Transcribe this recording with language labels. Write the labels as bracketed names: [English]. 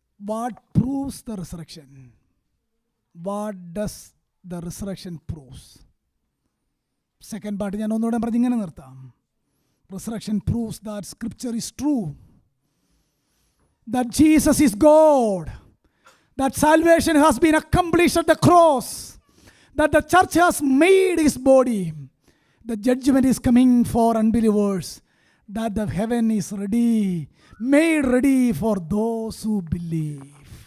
[English] What proves the resurrection? What does the resurrection proves? [Malayalam] Second part ഞാൻ ഒന്നുകൂടെ പറഞ്ഞ് ഇങ്ങനെ നിർത്താം. [English] Resurrection proves that scripture is true, that Jesus is God, that salvation has been accomplished at the cross, that the church has made his body, the judgment is coming for unbelievers, that the heaven is ready, made ready for those who believe.